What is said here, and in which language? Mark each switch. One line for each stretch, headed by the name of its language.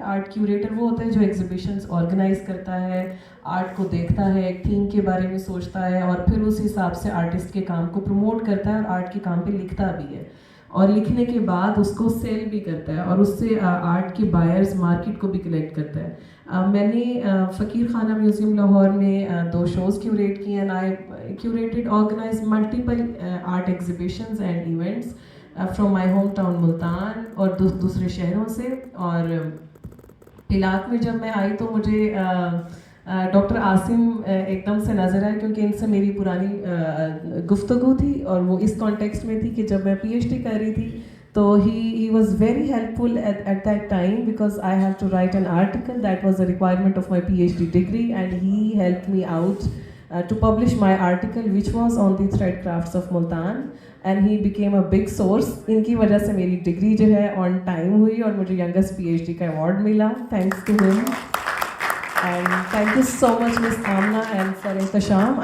Urdu: Art curator وہ ہوتا ہے جو ایگزیبیشنس آرگنائز کرتا ہے, آرٹ کو دیکھتا ہے, ایک تھیم کے بارے میں سوچتا ہے, اور پھر اس حساب سے آرٹسٹ کے کام کو پروموٹ کرتا ہے, اور آرٹ کے کام پہ لکھتا بھی ہے, اور لکھنے کے بعد اس کو سیل بھی کرتا ہے, اور اس سے آرٹ کے بائرز, مارکیٹ کو بھی کلیکٹ کرتا ہے. میں نے فقیر خانہ میوزیم لاہور میں 2 شوز کیوریٹ کیے,
English: and I curated organize multiple art exhibitions and events from my home town
Urdu: Multan اور دوسرے شہروں سے. اور علاق میں جب میں آئی تو مجھے ڈاکٹر عاصم ایک دم سے نظر آئے, کیونکہ ان سے میری پرانی گفتگو تھی, اور وہ اس کانٹیکسٹ میں تھی کہ جب میں پی ایچ ڈی کر رہی تھی, تو
English: he was very helpful at that time, because I had to write an article that was a requirement of my PhD degree, and he helped me out to publish my article, which was on the thread crafts of Multan, and he became a big source.
Urdu: ان کی وجہ سے میری degree جو ہے on time ہوئی, اور مجھے youngest PhD کا ایوارڈ ملا,
English: Thanks to him. And thank you so much, Miss Amna and Sir Intisham.